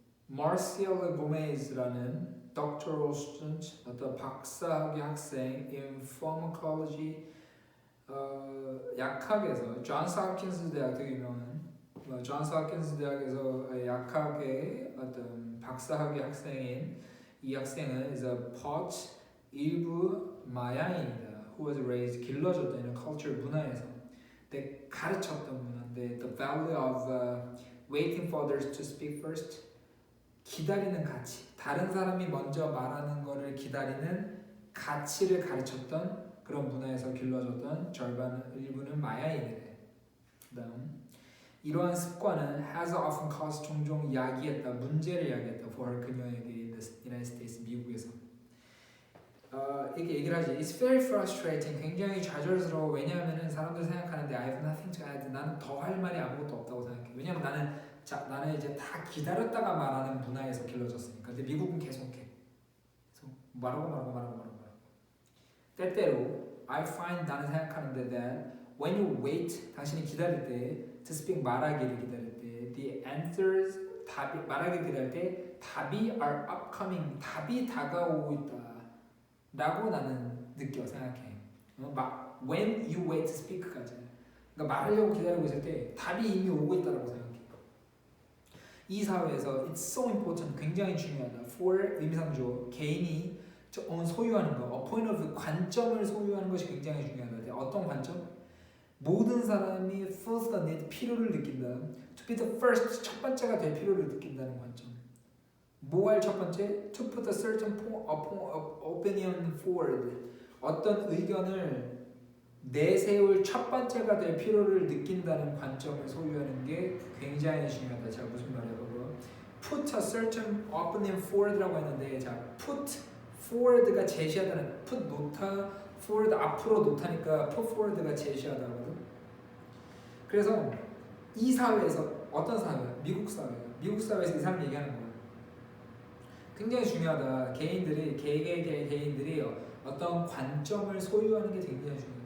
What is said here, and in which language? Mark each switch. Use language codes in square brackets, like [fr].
[ko] Marcial Gomez라는 [en] doctoral student, [ko] 어떤 박사학위 학생 [en] in pharmacology, [ko] 약학에서 존스 홉킨스 대학 되게 유명한 존스 홉킨스 대학에서 약학의 어떤 박사학위 학생인 이 학생은 [en] is a pot [ko] 일부 마양입니다. [en] Who was raised [ko] 길러졌던 이런 [en] culture [ko] 문화에서 가르쳤던 문화인데 [en] the value of waiting for others to speak first. [ko] 기다리는 가치, 다른 사람이 먼저 말하는 거를 기다리는 가치를 가르쳤던 그런 문화에서 길러졌던 일부는 마야인이래. 그다음 이러한 습관은 [en] has often caused [ko] 종종 야기했다, 문제를 야기했다 for 그녀에게 [en] in the United States, [ko] 미국에서. 이렇게 얘기를 하지. [en] It's very frustrating. [ko] 굉장히 좌절스러워. 왜냐하면은 사람들 생각하는데 [en] I have nothing to add. [ko] 나는 더 할 말이 아무것도 없다고 생각해. 왜냐면 나는 이제 다 기다렸다가 말하는 문화에서 길러졌으니까. 근데 미국은 계속해. 그래서 말하고. 때때로 [en] I find [ko] 나는 생각하는데 [en] that when you wait, [ko] 당신이 기다릴 때 [en] to speak [ko] 말하기를 기다릴 때 [en] the answers [ko] 말하기를 기다릴 때 답이 [en] are upcoming. [ko] 답이 다가오고 있다. 라고 나는 느껴 생각해. [en] when you wait to speak까지. [ko] 그러니까 말하려고 기다리고 있을 때 답이 이미 오고 있다라고 생각해. 이 사회에서 [en] it's so important, [ko] 굉장히 중요하다. for 의미상조 개인이 소유하는 거, [en] a point of view, [ko] 관점을 소유하는 것이 굉장히 중요하다. 어떤 관점? 모든 사람이 [en] feels the need, [ko] 필요를 느낀다. [en] to be the first, [ko] 첫 번째가 될 필요를 느낀다는 관점. 뭐 할 첫 번째? [en] To put a certain opinion forward. [ko] 어떤 의견을 내세울 첫 번째가 될 필요를 느낀다는 관점을 소유하는 게 굉장히 중요하다. 자, 무슨 말이야, 그거? [en] Put a certain opinion forward [ko] 라고 했는데, 자, put forward가 제시하다는, put 놓다, forward 앞으로 놓다니까 put forward가 제시하다거든. 그래서 이 사회에서 어떤 사회야? 미국 사회야. 미국 사회에서 이 사람 얘기하는 거야. 굉장히 중요하다. 개인들이 어떤 관점을 소유하는 게 굉장히 중요해.